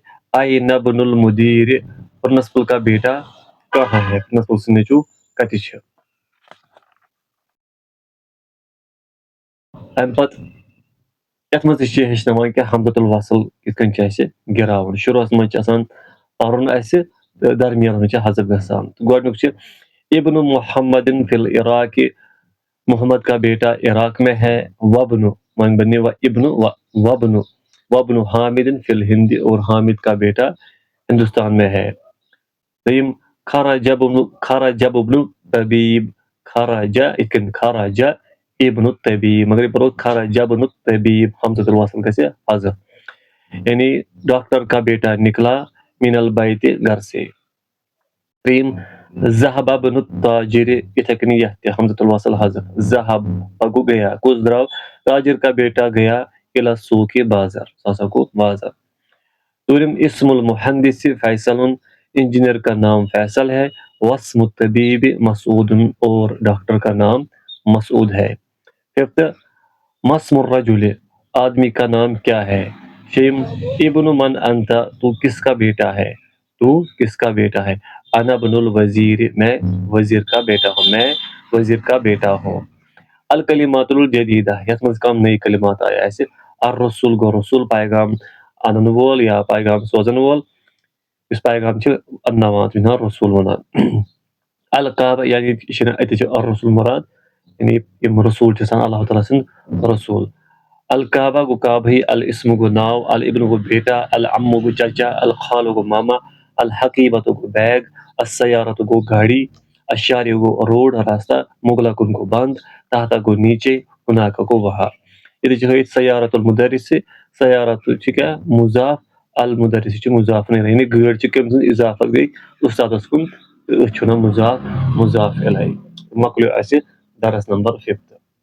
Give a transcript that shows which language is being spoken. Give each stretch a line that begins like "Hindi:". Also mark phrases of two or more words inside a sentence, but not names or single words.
Arabic: این ابن المدیر
Urdu: پرنسپل کا بیٹا کہاں ہے.
Kashmiri: پرنسپل سُنٛد نیٚچوٗ کَتہِ چھِ. اَمہِ پَتہٕ یَتھ منٛز تہِ چھِ ہیٚچھناوان کہِ حمزۃ الوصل کِتھ کٔنۍ چھِ اَسہِ گِراوُن. شروٗعس منٛز چھِ آسان پَرُن اَسہِ تہٕ درمیانَس منٛز چھِ حذف گژھان. گۄڈٕنیُک چھِ
Arabic: ابن محمدن فی العراق
Urdu: محمد کا بیٹا عراق میں ہے.
Arabic: وابن
Kashmiri: وۄنۍ بَنہِ
Arabic: ابن وابن وابن حامدن فی الہند
Urdu: اور حامد کا بیٹا ہندوستان میں ہے.
Arabic: دوٚیِم خرج ابن طبیب خرج
Kashmiri: یِتھ کٔنۍ
Arabic: خرج ابن الطبیب
Kashmiri: مگر یہِ پَرو
Arabic: خرج ابن الطبیب حمزۃ الوصل
Kashmiri: گژھِ حذف
Urdu: یعنی ڈاکٹر کا بیٹا نکلا
Arabic: من البیت
Urdu: گھر سے.
Kashmiri: ترٛیٚیِم
Arabic: ذهب ابن التاجر
Kashmiri: یِتھَے کٔنی یَتھ تہِ حمزۃ الوصل حذف. ذهب گوٚو گیا کُس درٛاو
Urdu: تاجر کا بیٹا گیا
Arabic: الی السوق
Kashmiri: بازر سُہ ہسا گوٚو بازر.
Urdu: ژوٗرِم
Arabic: اسم المحندس فیصل
Urdu: انجینئر کا نام فیصل ہے.
Arabic: وسم الطبیب مسعود
Urdu: اور ڈاکٹر کا نام مسعود ہے. ففتھ
Arabic: مسم الرجل
Urdu: آدمی کا نام کیا ہے. شیٚیِم
Arabic: ابن من انت
Urdu: تو کس کا بیٹا ہے. تو کس کا بیٹا ہے.
Arabic: انا ابن الوزیر
Urdu: میں وزیر کا بیٹا ہوں میں وزیر کا بیٹا ہوں.
Arabic: الکلمات الجدیدہ
Kashmiri: یَتھ منٛز کَم نٔے کلمات آیہِ اَسہِ. الرسول گوٚو رسول پیغام اَنن وول یا پیغام سوزن وول. یُس پیغام چھِ اَنناوان تٔمِس چھِ وَنان رسول وَنان. القاب یعنی یہِ چھِنہٕ اَتہِ چھِ الرسول مُراد یعنی یِم رسوٗل چھِ آسان اللہ تعالیٰ سٕنٛدۍ رسوٗل. الکعبہ گوٚو کعبہٕے. الاسم گوٚو ناو. الابن گوٚو بیٹا. العمُ گوٚو چچا. الخالُ گوٚو ماما. الحقیبۃ گوٚو بیگ. السیارۃ گوٚو گاڑی. الشارع گوٚو روڈ راستہ. مغلقن گوٚو بنٛد. تحتہ گوٚو نیٖچے. ہُناکہ گوٚو وہاں. ییٚتہِ چھِ ہٲیِتھ
Arabic: سیارۃ المدرس
Kashmiri: سیارت چھِ کیٛاہ مُضاف المدرس چھِ مُضاف یعنی گٲڑۍ چھِ کٔمۍ سٕنٛز اِضافت گٔے اُستادَس کُن تہٕ أتھۍ چھِ وَنان مُضاف مُضاف الیہ. مۄکلیو اَسہِ درس نمبر 5.